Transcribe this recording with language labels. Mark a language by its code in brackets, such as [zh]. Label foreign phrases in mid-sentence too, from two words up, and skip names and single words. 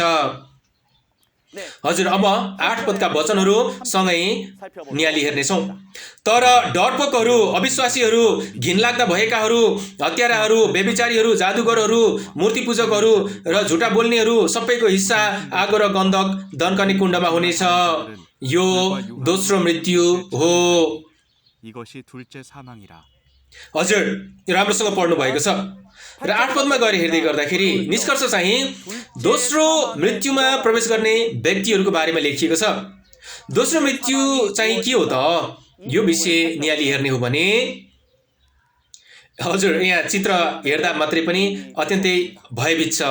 [ne] हजुर, अब 8 पदका वचनहरू सँगै नियाली हेर्नेछौँ। तर डरपोकहरू, अविश्वासीहरू, घिनलाग्दा भएकाहरू, हत्याराहरू, व्यभिचारीहरू, जादुगरहरू, मूर्ति पूजकहरू र झुटा बोल्नेहरू सबैको हिस्सा आगो र गन्धक दन्कने कुण्डमा हुनेछ। यो दोस्रो मृत्यु हो। [ko] 이것이 둘째 사망이라. [ne] हजुर, यो राम्रोसँग पढ्नु भएको छ र 8 पदमा गएर हेर्दै गर्दाखेरि निष्कर्ष चाहिँ दोस्रो मृत्युमा प्रवेश गर्ने व्यक्तिहरूको बारेमा लेखिएको छ। दोस्रो मृत्यु चाहिँ के हो त? यो विषय नियाली हेर्ने हो भने हजुर, यहाँ चित्र हेर्दा मात्रै पनि अत्यन्तै भयभीत छ।